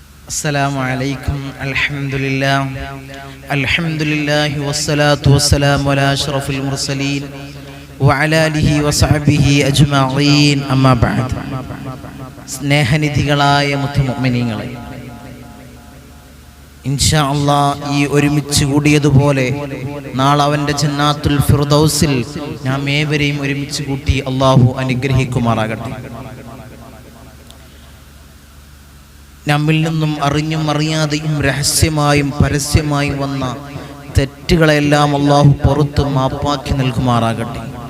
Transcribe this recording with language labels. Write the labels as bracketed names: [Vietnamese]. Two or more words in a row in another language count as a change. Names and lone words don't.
[Arabic] السلام عليكم. الحمد لله والصلاة والسلام على أشرف المرسلين وعلى آله وصحبه أجمعين. أما بعد. [Malayalam] സ്നേഹനിധികളായ മുഅ്മിനീങ്ങളെ, [Arabic] إن شاء الله [Malayalam] ഈ ഒരുമിച്ച് കൂടിയതുപോലെ നാളെ അവന്റെ ജന്നാത്തുൽ ഫിർദൗസിൽ നാം ഏവരെയും ഒരുമിച്ച് കൂട്ടി അല്ലാഹു അനുഗ്രഹിക്കുമാറാകട്ടെ. നമ്മിൽ നിന്നും അറിഞ്ഞും അറിയാതെയും രഹസ്യമായും പരസ്യമായും വന്ന തെറ്റുകളെല്ലാം അല്ലാഹു പുറത്ത് മാപ്പാക്കി നൽകുമാറാകട്ടെ.